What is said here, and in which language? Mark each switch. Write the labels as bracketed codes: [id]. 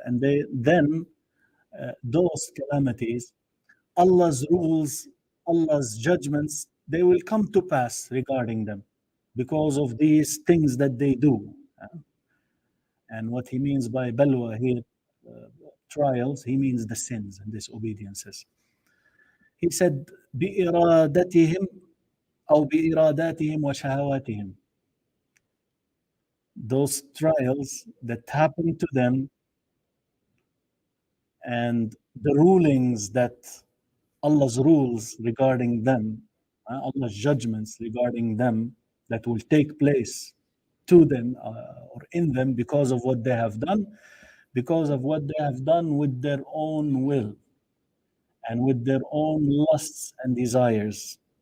[en] And then those calamities, Allah's rules, Allah's judgments, they will come to pass regarding them because of these things that they do. And what he means by balwa here, trials, he means the sins and disobediences. He said, [ar] بإرادتهم أو بإراداتهم وشهواتهم. [en] Those trials that happen to them and the rulings that Allah's rules regarding them, Allah's judgments regarding them that will take place to them or in them because of what they have done, with their own will and with their own lusts and desires.